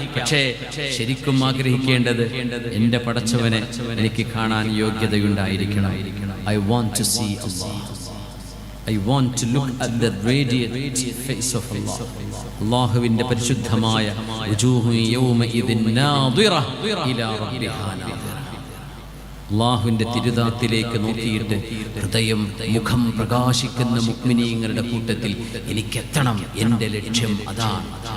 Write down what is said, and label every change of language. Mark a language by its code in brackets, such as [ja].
[ml] പക്ഷേ ശരിക്കും ആഗ്രഹിക്കേണ്ടത് എന്റെ പടച്ചവനെ എനിക്ക് കാണാൻ യോഗ്യതയുണ്ടായിരിക്കണം. [en] I want to see Allah. I want to look at the radiant face of Allah. [ml] അല്ലാഹുവിന്റെ പരിശുദ്ധമായ [ar] വജൂഹു യൗമഇദിൻ നാദിറ ഇലാ റബ്ബിഹാ നാദിറ. [ml] അല്ലാഹുവിന്റെ തിരുദാത്തിലേക്ക് നോക്കിയിട്ട് ഹൃദയം മുഖം പ്രകാശിക്കുന്ന മുഅ്മിനീങ്ങളുടെ കൂട്ടത്തിൽ എനിക്കെത്തണം, എൻ്റെ ലക്ഷ്യം അതാണ്.